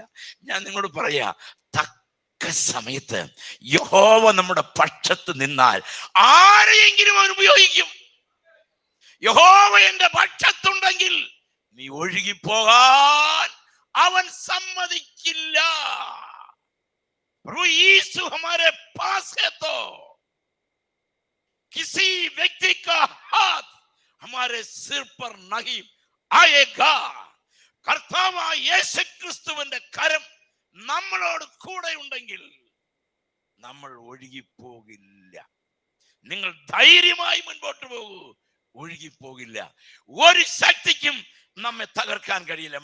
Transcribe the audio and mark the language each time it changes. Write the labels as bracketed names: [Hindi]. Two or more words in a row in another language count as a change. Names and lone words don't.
[Malayalam] ഞാൻ നിങ്ങളോട് പറയാ, തക്ക സമയത്ത് യഹോവ നമ്മുടെ പക്ഷത്ത് നിന്നാൽ ആരെയെങ്കിലും അവൻ ഉപയോഗിക്കും. യഹോവ എന്റെ പക്ഷത്തുണ്ടെങ്കിൽ നീ ഒഴുകിപ്പോകാൻ അവൻ സമ്മതിക്കില്ല. [Hindi] प्रभु यीशु हमारे पास है तो किसी व्यक्ति का हाथ हमारे सिर पर नहीं आएगा. [Malayalam] കർത്താവായ യേശുക്രിസ്തുവിന്റെ കരം നമ്മളോട് കൂടെ ഉണ്ടെങ്കിൽ നമ്മൾ ഒഴുകിപ്പോകില്ല. നിങ്ങൾ ധൈര്യമായി മുൻപോട്ട് പോകൂ, ഒഴുകിപ്പോകില്ല. ഒരു ശക്തിക്കും നമ്മെ തകർക്കാൻ കഴിയില്ല.